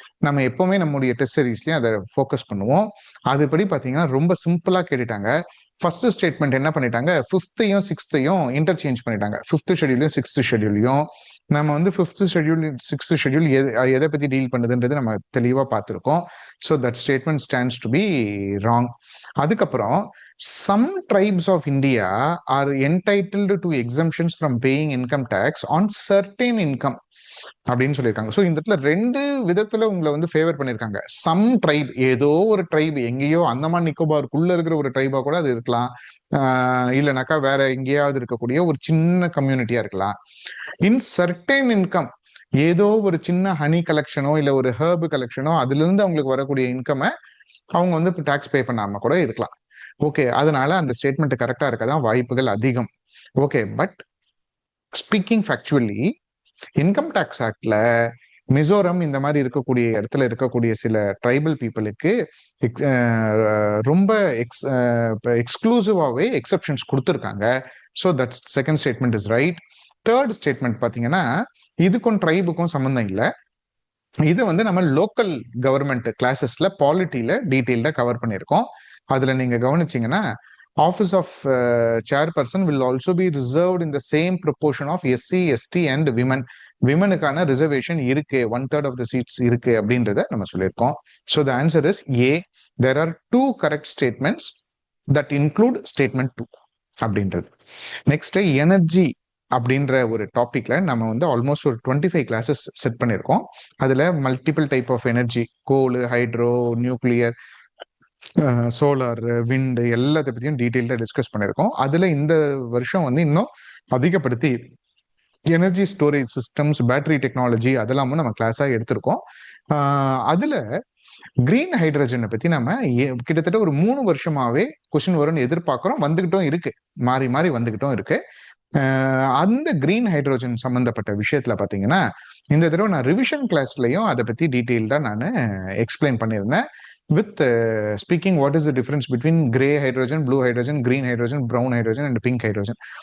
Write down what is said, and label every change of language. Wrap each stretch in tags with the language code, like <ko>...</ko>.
<ta>நம்ம எப்பவுமே நம்முடைய டெஸ்ட் சீரீஸ்லயும் அதை ஃபோக்கஸ் பண்ணுவோம். அதுபடி பாத்தீங்கன்னா ரொம்ப சிம்பிளா கேட்டுட்டாங்க. ஃபர்ஸ்ட் ஸ்டேட்மெண்ட் என்ன பண்ணிட்டாங்க, 5th-யும் 6th-யும் இன்டர்சேஞ்ச் பண்ணிட்டாங்க. 5th ஷெட்யூலையும் 6th ஷெட்யூலையும் நம்ம வந்து 5th ஷெட்யூல் 6th ஷெட்யூல் எதை பத்தி டீல் பண்ணுதுன்றது நம்ம தெளிவா பார்த்துருக்கோம்.</ta> <en>So that statement stands to be wrong.</en> <ta>அதுக்கப்புறம்</ta> <en>some tribes of India are entitled to exemptions from paying income tax on certain income</en> <ta>அப்படின்னு சொல்லியிருக்காங்க. ஸோ இந்த இடத்துல ரெண்டு விதத்துல உங்களை வந்து ஃபேவர் பண்ணிருக்காங்க. சம் ட்ரைப், ஏதோ ஒரு ட்ரைப், எங்கேயோ அந்தமான் நிக்கோபாருக்குள்ள இருக்கிற ஒரு ட்ரைபா கூட அது இருக்கலாம், இல்லைனாக்கா வேற எங்கேயாவது இருக்கக்கூடிய ஒரு சின்ன கம்யூனிட்டியா இருக்கலாம்.</ta> <en>in certain income,</en> <ta>ஏதோ ஒரு சின்ன ஹனி கலெக்ஷனோ இல்ல ஒரு ஹர்பு கலெக்ஷனோ அதுல இருந்து அவங்களுக்கு வரக்கூடிய இன்கம் அவங்க வந்து டாக்ஸ் பே பண்ணாம கூட இருக்கலாம். ஓகே, அதனால அந்த ஸ்டேட்மெண்ட் கரெக்டா இருக்கதான் வாய்ப்புகள் அதிகம். Okay,</ta> <en>but speaking factually,</en> <ta>income tax ஆக்ட்ல Mizoram இந்த மாதிரி இருக்கக்கூடிய இடத்துல இருக்கக்கூடிய சில ட்ரைபல் பீப்புளுக்கு ரொம்ப எக்ஸ்க்ளூசிவாவே எக்ஸப்ஷன்ஸ் கொடுத்துருக்காங்க.</ta> <en>So that second statement is right.</en> <ta>Third statement பாத்தீங்கன்னா இதுக்கும் ட்ரைபுக்கும் சம்மந்தம் இல்லை. இது வந்து நம்ம லோக்கல் கவர்மெண்ட் கிளாஸஸ்ல பாலிட்டியில டீட்டெயில்டா கவர் பண்ணியிருக்கோம். அதுல நீங்க கவனிச்சீங்கன்னா</ta> <en>Office of chairperson will also be reserved in the same proportion of SC, ST and women.</en> <ta>விமனுக்கான reservation இருக்கு,</ta> <en>1/3 of the seats</en> <ta>இருக்கு அப்படின்றத நம்ம சொல்லியிருக்கோம்.</ta> <en>So the answer is A. There are 2 correct statements that include statement 2</en> <ta>அப்படின்றது. Next energy அப்படின்ற ஒரு டாபிக்ல நம்ம வந்து ஆல்மோஸ்ட் ஒரு 25 கிளாஸஸ் செட் பண்ணியிருக்கோம். அதுல multiple type of energy, goal, hydro, nuclear, solar, wind எல்லாத்தை பத்தியும் டீட்டெயில்டா டிஸ்கஸ் பண்ணியிருக்கோம். அதுல இந்த வருஷம் வந்து இன்னும் அதிகப்படுத்தி energy storage systems, battery technology அதெல்லாமும் நம்ம கிளாஸா எடுத்திருக்கோம். அதுல கிரீன் ஹைட்ரஜனை பத்தி நம்ம கிட்டத்தட்ட ஒரு 3 வருஷமாவே கொஸ்டின் வரும்னு எதிர்பார்க்கிறோம், வந்துகிட்டும் இருக்கு, மாறி மாறி வந்துகிட்டும் இருக்கு. அந்த கிரீன் ஹைட்ரோஜன் சம்பந்தப்பட்ட விஷயத்துல பாத்தீங்கன்னா இந்த தடவை நான் ரிவிஷன் கிளாஸ்லயும் அதை பத்தி டீட்டெயில்டா நான் எக்ஸ்பிளைன் பண்ணியிருந்தேன்.</ta> <en>with speaking what is the difference between gray hydrogen, blue hydrogen, green hydrogen, brown hydrogen and pink hydrogen.</en>